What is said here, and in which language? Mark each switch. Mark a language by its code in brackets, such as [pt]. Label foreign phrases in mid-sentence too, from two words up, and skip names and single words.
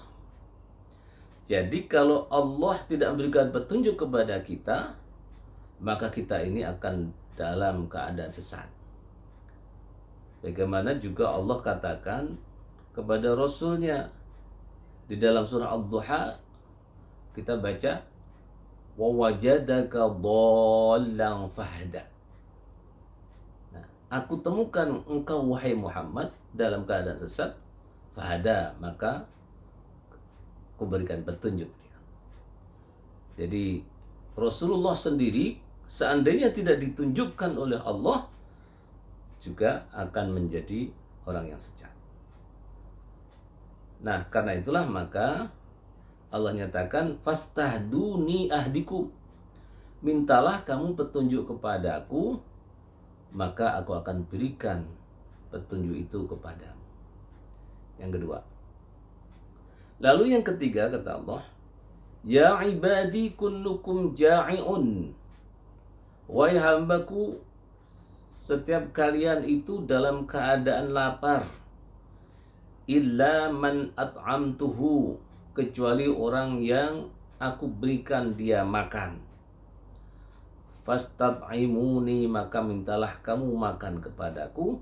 [id] Jadi kalau Allah tidak memberikan petunjuk kepada kita, maka kita ini akan dalam keadaan sesat. Bagaimana juga Allah katakan kepada Rasulnya di dalam surah Ad-Duha, kita baca, [ar] ووجدك ضالا فهدى. [id] Nah, aku temukan engkau wahai Muhammad dalam keadaan sesat, fahada, maka aku berikan petunjuk. Jadi Rasulullah sendiri seandainya tidak ditunjukkan oleh Allah, juga akan menjadi orang yang sesat. Nah, karena itulah maka Allah nyatakan, [ar] فاستهدوني أهدكم, [id] mintalah kamu petunjuk kepadaku, maka aku akan berikan petunjuk itu kepadamu. Yang kedua. Lalu yang ketiga kata Allah, [ar] يا عبادي كلكم جائع. [id] Wahai hambaku, setiap kalian itu dalam keadaan lapar. [ar] إلا من أطعمته, [id] kecuali orang yang aku berikan dia makan. Fastat'imuni, maka mintalah kamu makan kepadaku.